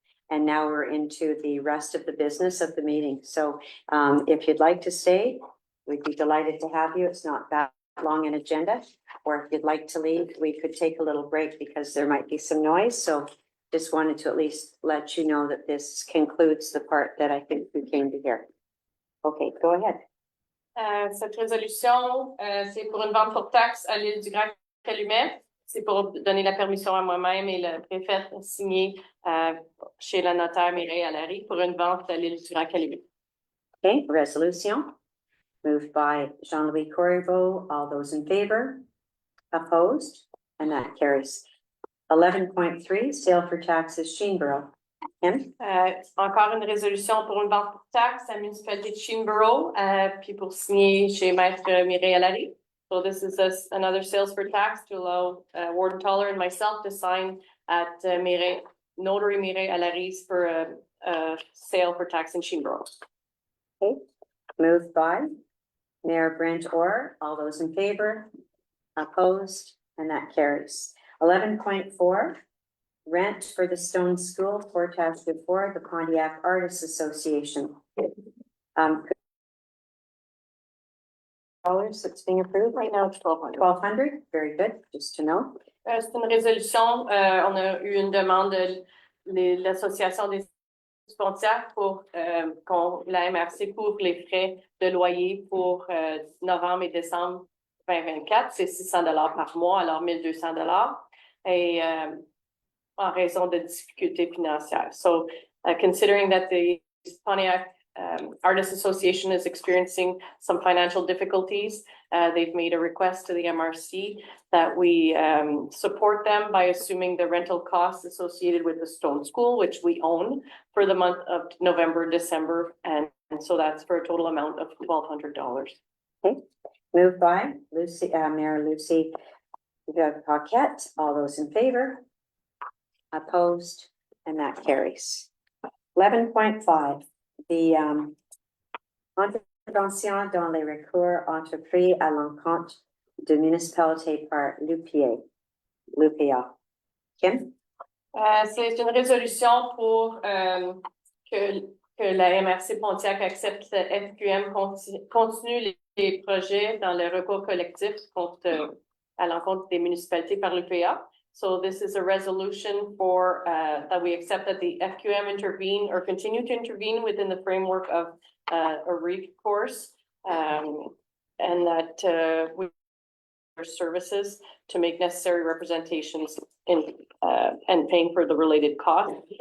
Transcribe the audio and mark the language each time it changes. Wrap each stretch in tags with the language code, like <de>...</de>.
<en>And now we're into the rest of the business of the meeting. So if you'd like to stay, we'd be delighted to have you. It's not that long an agenda. Or if you'd like to leave, we could take a little break because there might be some noise. So just wanted to at least let you know that this concludes the part that I think we came to hear. Okay, go ahead.</en> <fr>Cette résolution, c'est pour une vente pour taxe à l'île du Grand-Calumet. C'est pour donner la permission à moi-même et le préfet de signer chez le notaire Mireille Allary pour une vente à l'île du Grand-Calumet.</fr> <en>Okay, resolution moved by Jean-Louis Corriveau. All those in favor? Opposed? And that carries. 11.3, sale for taxes, Sheenborough. Kim?</en> <fr>Encore une résolution pour une vente pour taxe à la municipalité de Sheenborough, puis pour signer chez Maître Mireille Allary.</fr> <en>So this is another sales for tax to allow Warden Toller and myself to sign at Notary Mireille Allary's for a sale for tax in Sheenborough. Okay, moved by Mayor Brent Orr. All those in favor? Opposed? And that carries. 11.4, rent for the Stone School, Portage de Fort, the Pontiac Artists Association. Dollars that's being approved right now, it's 1,200. Very good, just to know.</en> <fr>C'est une résolution. On a eu une demande de l'association des Pontiac pour qu'on la MRC couvre les frais de loyer pour novembre et décembre 2024. C'est 600 $ par mois, alors 1 200 $. Et en raison de difficultés financières.</fr> <en>So considering that the Pontiac Artists Association is experiencing some financial difficulties, they've made a request to the MRC that we support them by assuming the rental costs associated with the Stone School, which we own for the month of November, December, and so that's for a total amount of $1,200. Okay, moved by Mayor Lucy Paquette. All those in favor? Opposed? And that carries.</en> <fr>11.5,</fr> <en>the intervention</en> <fr>dans les recours entrepris à l'encontre de municipalité par l'UPA.</fr> <en>Kim?</en> <fr>C'est une résolution pour que la MRC Pontiac accepte FQM continue les projets dans le recours collectif à l'encontre des municipalités par l'UPA.</fr> <en>So this is a resolution for that we accept that the FQM intervene or continue to intervene within the framework of a recourse and that we services to make necessary representations in and paying for the related costs.</en>